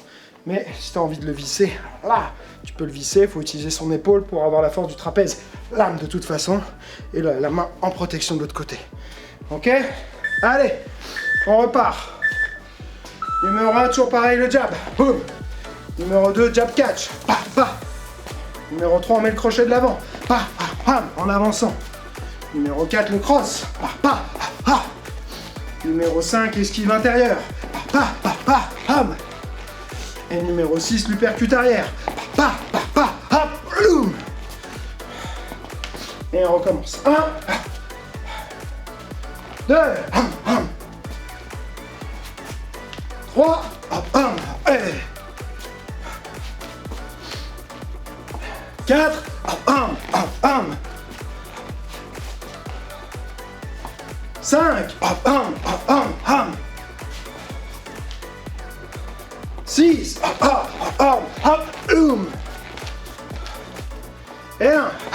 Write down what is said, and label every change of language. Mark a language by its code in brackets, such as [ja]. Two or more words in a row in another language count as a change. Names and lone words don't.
[fr] Mais si tu as envie de le visser, là, tu peux le visser, il faut utiliser son épaule pour avoir la force du trapèze. Lame de toute façon, et la main en protection de l'autre côté. Ok? Allez, on repart. Numéro 1, toujours pareil, le jab. Boum. Numéro 2, [en] jab catch. Pa, pa. [fr] Numéro 3, on met le crochet de l'avant. Pa, pa, pam, en avançant. Numéro 4, le cross. Pa, pa, pa, pa. Numéro 5, esquive intérieure. Pa, pa, pa, pa, pam. Et numéro 6, l'uppercut arrière. Pa, pa, pa, pa, ploum. Et on recommence. 1, 2, 3, 4, 4, 5, 6, et 1,